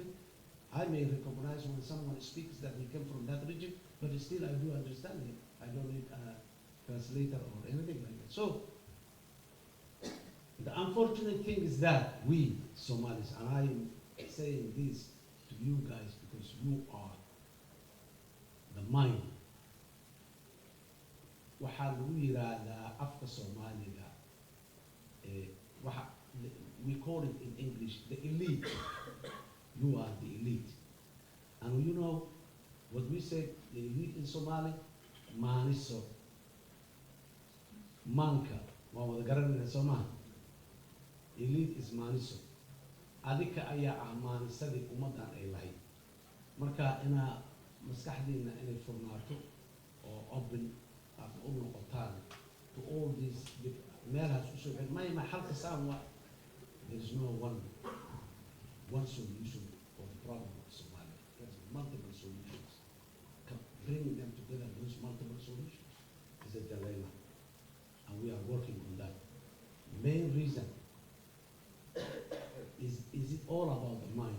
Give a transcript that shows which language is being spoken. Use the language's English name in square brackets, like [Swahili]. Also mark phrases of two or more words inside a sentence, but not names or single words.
[English] I may recognize when someone speaks that he came from that region, but still I do understand him. I don't need a translator or anything like that. So, the unfortunate thing is that we Somalis, and I am saying this to you guys because you are the mind. [Somali] Waxaa lagu yiraahdaa afka Soomaaliga, [English] we call it in English the elite. You are the elite. And you know what we say, the elite in Somali? [Somali] Maniso. Manka. Waa wada garanayna Soomaali. [English] Elite is Maniso. [Somali] Adika ayaa maanisadii ummadan ay lahayd. Marka ina maskaxdiina inay furnaato oo open aad u noqotaan [English] to all these [Somali] meelahaas u soo celin. Ma xalka saan waa. [English] There is no one solution for the problem of Somalia. There's multiple solutions. Bringing them together, those multiple solutions, is a dilemma. And we are working on that. Main reason is it all about the mind?